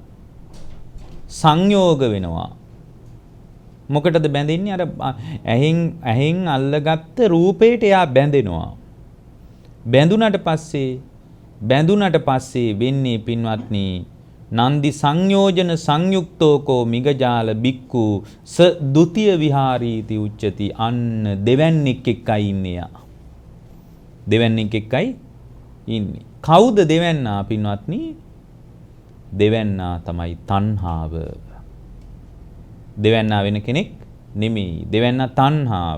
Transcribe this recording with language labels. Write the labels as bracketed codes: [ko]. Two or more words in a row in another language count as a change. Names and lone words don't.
[si] සංයෝග වෙනවා. මොකටද බැඳෙන්නේ? අර ඇහෙන් අල්ලගත්ත රූපයට එයා බැඳෙනවා. බැඳුනට පස්සේ වෙන්නේ පින්වත්නි [pi] නන්දි සංයෝජන සංයුක්තෝකෝ මිගජාල බික්කු ස ဒ ුතිය විහාරීති උච්චති. [si] අන්න දෙවන්නේක් එක්කයි ඉන්නේ. දෙවන්නේක් එක්කයි ඉන්නේ. කවුද දෙවන්නා පින්වත්නි? දෙවන්නා තමයි තණ්හාව. දෙවන්නා වෙන කෙනෙක් නෙමෙයි. දෙවන්නා තණ්හාව.